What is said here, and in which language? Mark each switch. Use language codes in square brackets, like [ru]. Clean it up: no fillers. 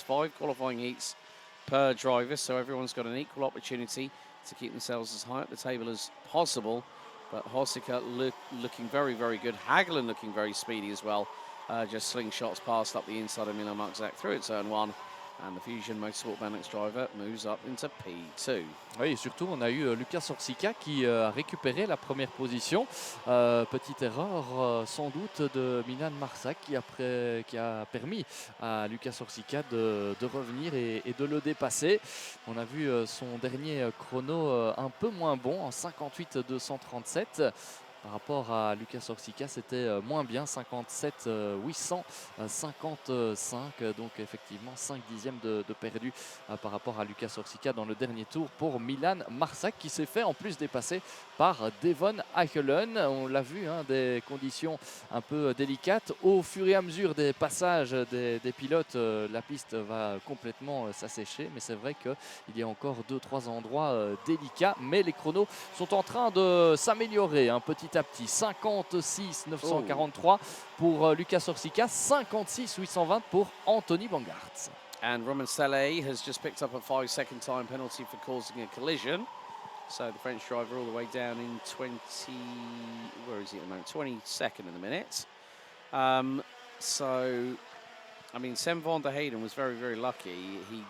[en] 5 qualifying heats per driver, so everyone's got an equal opportunity to keep themselves as high up the table as possible. But Orsica looking very good. Hagland looking very speedy as well. Just slingshots past up the inside of Milan Marczak through at turn 1. And the Fusion Motorsport Benelux driver moves up into P2. [fr] Oui, et surtout, on a eu Lucas Orsica qui a récupéré la première position. Petite erreur, sans doute, de Milan Marczak qui a permis à Lucas Orsica de revenir et de le dépasser. On a vu son dernier chrono un peu moins bon, en 58,237. Par rapport à Lucas Orsica, c'était moins bien, 57 855, donc effectivement 5 dixièmes de perdu par rapport à Lucas Orsica dans le dernier tour pour Milan Marczak, qui s'est fait en plus dépasser par Devon Achelen. On l'a vu, hein, des conditions un peu délicates. Au fur et à mesure des passages des pilotes, la piste va complètement s'assécher, mais c'est vrai qu'il y a encore 2-3 endroits délicats, mais les chronos sont en train de s'améliorer un petit à petit. 56 943 pour Lucas Orsica, 56 820 pour Anthony Bangartz. [en] And Roman Saleh has just picked up a 5-second time penalty for causing a collision. So the French driver all the way down in 22nd in the minute. So, I mean, Sem van der Heyden was very lucky.